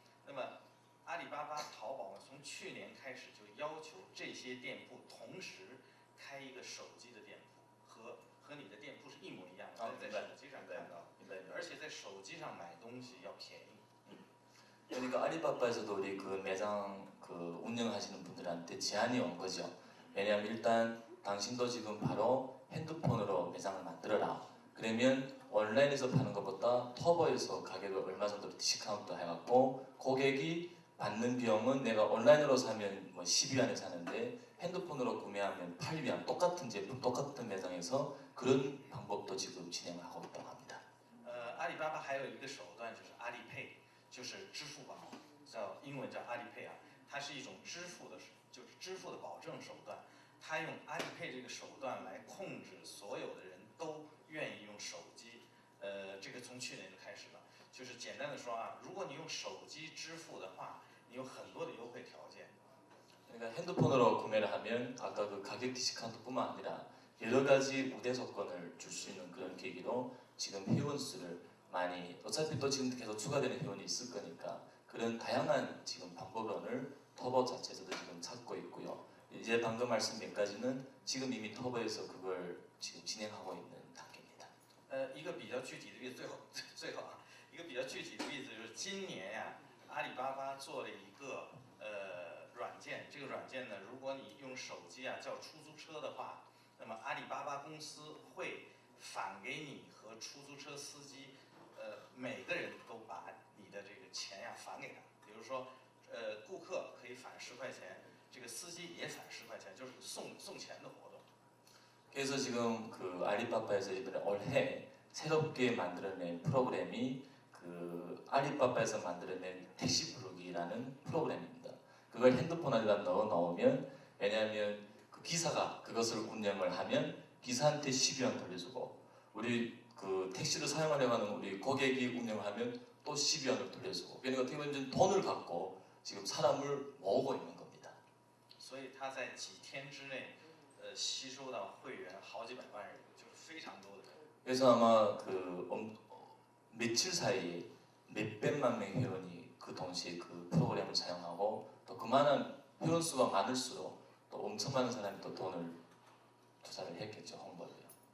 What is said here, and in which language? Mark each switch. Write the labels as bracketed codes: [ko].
[zh] 那么阿里巴巴、淘宝呢，从去年开始就要求这些店铺同时开一个手机的店铺，和你的店铺是一模一样的，在手机上看到，而且在手机上买东西要便宜。 [ko] 그러니까 알리바바에서도 우리 그 매장 그 운영하시는 분들한테 제안이 온 거죠. 왜냐하면 일단 당신도 지금 바로 핸드폰으로 매장을 만들어라. 그러면 온라인에서 파는 것보다 터보에서 가격을 얼마 정도 디스카운트 해갖고 고객이 받는 비용은 내가 온라인으로 사면 뭐 12위안에 사는데 핸드폰으로 구매하면 8위안, 똑같은 제품 똑같은 매장에서 그런 방법도 지금 진행을 하고 있다고 합니다. [zh] 阿里巴巴还有一个手段就是阿里配，就是支付宝，英文叫阿里配啊，它是一种支付的保证手段。它用阿里配这个手段来控制所有的人都愿意用手机，这个从去年就开始了。就是简单的说啊，如果你用手机支付的话，你有很多的优惠条件。 [ko] 그러니까 핸드폰으로 구매를 하면 아까 그 가격 디스카운트뿐만 아니라 여러 가지 우대 조건을 줄 수 있는 그런 계기로 지금 회원 수를 많이 어차피 또 지금 계속 추가되는 회원이 있을 거니까 그런 다양한 지금 방법론을 터보 자체에서도 지금 찾고 있고요. 이제 방금 말씀 몇 가지는 지금 이미 터보에서 그걸 지금 진행하고 있는 단계입니다. [zh] 一个比较具体的例子，最后啊，一个比较具体的例子就是今年呀、阿里巴巴做了一个软件，这个软件呢，如果你用手机啊叫出租车的话，那么阿里巴巴公司会返给你和出租车司机，每个人都把你的这个钱呀返给他。比如说，顾客可以返10块钱，这个司机也返10块钱，就是送钱的活动。 [ko] 그래서 지금 그 알리바바에서 이번에 올해 새롭게 만들어낸 프로그램이 그 알리바바에서 만들어낸 택시 부르기라는 프로그램입니다. 그걸 핸드폰 안에다 넣으면 왜냐하면 그 기사가 그것을 운영을 하면 기사한테 12원 돌려주고 우리 그 택시를 사용하려고 하는 우리 고객이 운영하면 또 12원을 돌려주고 그러니까 어떻게 보면 돈을 갖고 지금 사람을 모으고 있는 겁니다. [zh] 所以他在几天之内，吸收到会员好几百万人，就是非常多的人。 [ko] 그래서 아마 그 며칠 사이에 몇백만 명 회원이 그 동시에 그 프로그램을 사용하고 또 그만한 회원 수가 많을수록 또 엄청 많은 사람이 또 돈을 투자를 했겠죠, 홍보를요.